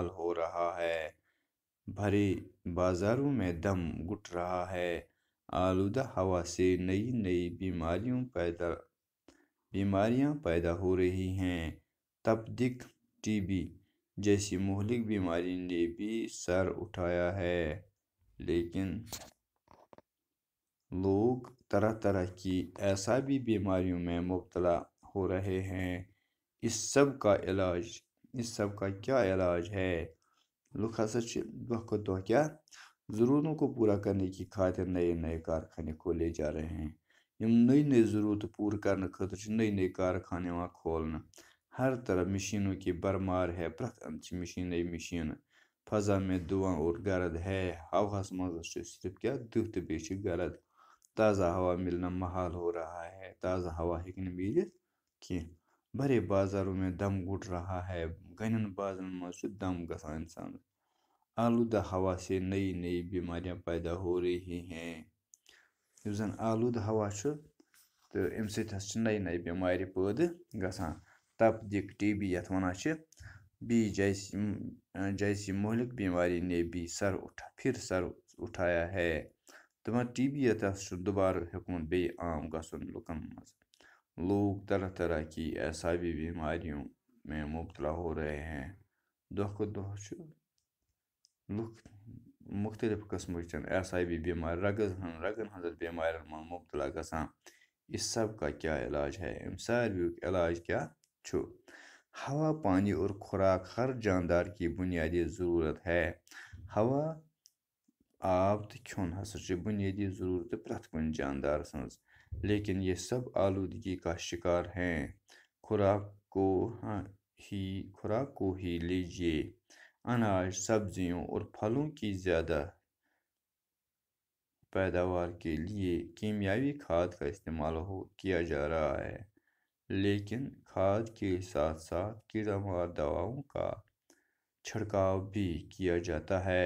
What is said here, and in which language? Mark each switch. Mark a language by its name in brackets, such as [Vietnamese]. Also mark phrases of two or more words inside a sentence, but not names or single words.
[Urdu] ہو رہا ہے بھرے بازاروں میں دم گھٹ رہا ہے آلودہ ہوا سے نئی بیماریاں پیدا ہو رہی ہیں تپدق ٹی بی جیسی مہلک بیماری نے بھی سر اٹھایا ہے، لیکن لوگ طرح طرح کی اعصابی بیماریوں میں مبتلا ہو رہے ہیں۔ اس سب کا کیا علاج ہے؟ لوگ [Kashmiri] ہسا دۄہ کھۄتہٕ دۄہ [Urdu] کیا ضرورتوں کو پورا کرنے کی خاطر نئے کارخانے کھولے جا رہے ہیں۔ [Kashmiri] یم نئی ضرورت پورٕ کرنے خاطر نئے کارخانے یوان کھولنہٕ۔ [Urdu] ہر طرح مشینوں کی برمار ہے، [Kashmiri] پرٛٮ۪تھ اندٕ چھِ مشین [Urdu] فضا میں دھواں اور گرد ہے، [Kashmiri] ہواہس منٛز چھُ صرف کیا دٕہ تہٕ بیٚیہِ چھِ گرد۔ تازہ ہوا ملنا محال ہو رہا ہے، تازہ ہوا ہیٚکہِ نہٕ مِلِتھ کینٛہہ۔ [Urdu] بڑے بازاروں میں دم گھٹ رہا ہے، [Kashmiri] گھنن بازرن منٛز چھُ دم گژھان انسانس۔ [Urdu] آلودہ ہوا سے نئی بیماریاں پیدا ہو رہی ہیں۔ [Kashmiri] یُس زن آلودہ ہوا چھُ تہٕ امہِ سۭتۍ ہسا چھِ نئے بیمارِ پٲدٕ گژھان۔ [Urdu] تپدق ٹی بی [Kashmiri] یتھ ونان چھِ، [Urdu] بی جیسی مہلک بیماری نے بھی پھر سر اٹھایا ہے۔ [Kashmiri] دپان ٹی بی یتھ ہسا چھُ دوبارٕ ہیوٚکمُت بیٚیہِ عام گژھُن لُکن منٛز۔ [Urdu] لوگ طرح طرح کی اعصابی بیماریوں میں مبتلا ہو رہے ہیں۔ [Kashmiri] دۄہ کھۄتہٕ دۄہ چھُ لُکھ مختلف قسمٕچ اعصابی بیمار رگن ہٕنٛزن بیمارٮ۪ن منٛز مبتلا گژھان۔ [Urdu] اس سب کا کیا علاج ہے؟ [Kashmiri] امہِ ساروِیُک علاج کیا چھُ؟ [Urdu] ہوا، پانی اور خوراک ہر جاندار کی بنیادی ضرورت ہے۔ ہوا، [Kashmiri] آب تہٕ کھیوٚن ہسا چھِ بنیادی ضرورت پرٛٮ۪تھ کُنہِ جاندار سٕنٛز، [Urdu] لیکن یہ سب آلودگی کا شکار ہیں۔ خوراک کو ہی لیجیے، اناج، سبزیوں اور پھلوں کی زیادہ پیداوار کے لیے کیمیاوی کھاد کا استعمال کیا جا رہا ہے، لیکن کھاد کے ساتھ ساتھ کیڑا مار دواؤں کا چھڑکاؤ بھی کیا جاتا ہے۔